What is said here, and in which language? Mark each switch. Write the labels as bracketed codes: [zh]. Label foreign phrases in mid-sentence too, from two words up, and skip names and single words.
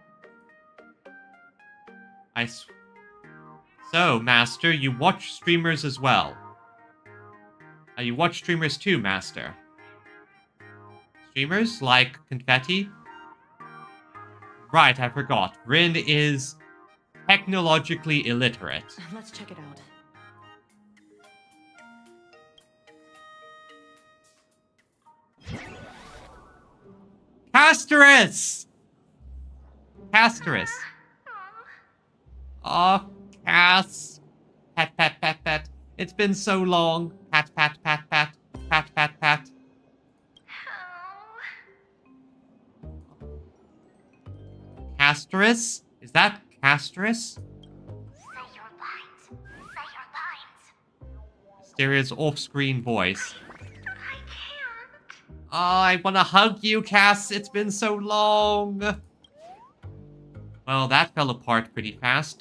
[en] So, Master, you watch streamers as well. You watch streamers too, Master. Streamers like Confetti? Right, I forgot. Rin is technologically illiterate. Let's check it out. Casterus! Casterus. Oh, Cass. Pat, pat, pat, pat. It's been so long. Pat, pat, pat, pat. Pat, pat, pat. Casterus? Is that Casterus? Say your lines. Say your lines. Asteria's off-screen voice. I can't. Oh, I want to hug you, Cass. It's been so long. Well, that fell apart pretty fast.